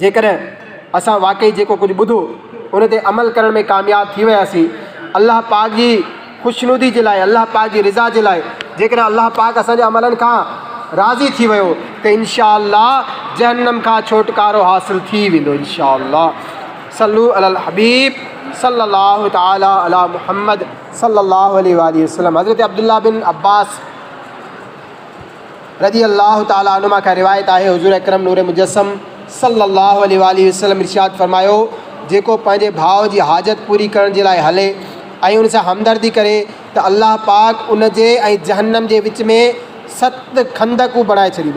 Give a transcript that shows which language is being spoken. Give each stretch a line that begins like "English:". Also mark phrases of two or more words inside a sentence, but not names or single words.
Sindhi: जेकॾहिं असां वाक़ई जेको कुझु ॿुधो उन ते अमल करण में कामयाबु थी वियासीं, अल्लाह पाक जी ख़ुशनुदी जे लाइ, अल्लाह पाक जी रिज़ा जे लाइ, जेकॾहिं अल्लाह पाक असांजे अमलनि खां राज़ी थी वियो त
Arabic: إن شاء الله
Sindhi: जहन्नम खां छुटकारो हासिल थी वेंदो
Arabic: إن شاء الله. صلوا على الحبيب صلى الله تعالى على محمد صلى الله عليه وسلم.
Sindhi: हज़रत अब्दुल्लाह बिन अब्बास
Arabic: رضي الله تعالى عنهما
Sindhi: का रिवायत आहे, हुज़ूर अकरम नूर मुजस्सम
Arabic: صلى الله عليه وسلم
Sindhi: इरशाद फरमायो, जेको पंहिंजे भाउ जी हाजत पूरी करण जे लाइ हले ऐं उन सां हमदर्दी करे त अल्लाह पाक उन जे ऐं जहन्नम जे विच में 7 खंदकूं बणाए छॾींदो।